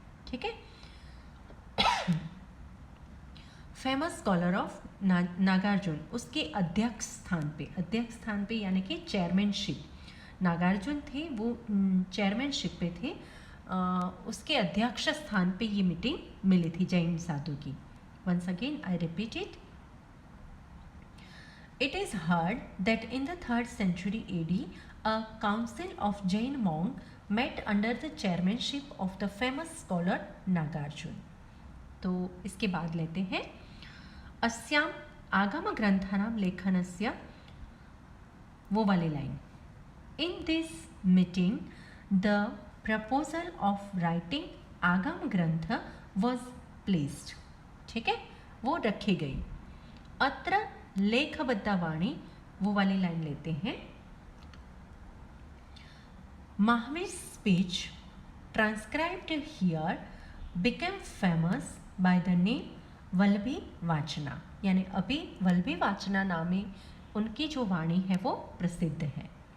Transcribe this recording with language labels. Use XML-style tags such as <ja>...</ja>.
<hi>ठीक है,</hi> <en>famous scholar of Nagarjuna,</en> <hi>उसके अध्यक्ष स्थान पे यानी कि चेयरमैनशिप. नागार्जुन थे, वो चेयरमैनशिप पे थे. उसके अध्यक्ष स्थान पे ये मीटिंग मिली थी जैन साधु की.</hi> <en>Once again I repeat it. It is heard that in the 3rd century AD, a council of Jain monks met under the chairmanship of the famous scholar Nagarjuna.</en> <hi>तो इसके बाद लेते हैं</hi> <sa>अस्याम आगम ग्रंथानां लेखनस्य,</sa> <hi>वो वाली line.</hi> <en>In this meeting, the proposal of writing Agam granth was placed.</en> <hi>ठीक है, वो रखी गई.</hi> <sa>अत्र लेखबद्धा वाणी,</sa> <hi>वो वाली लाइन लेते हैं.</hi> <en>Mahavir speech transcribed here became famous by the name</en> <hi>Vallabhi वाचना, यानी अभी वल्लभी वाचना नामे उनकी जो वाणी है वो प्रसिद्ध है.</hi>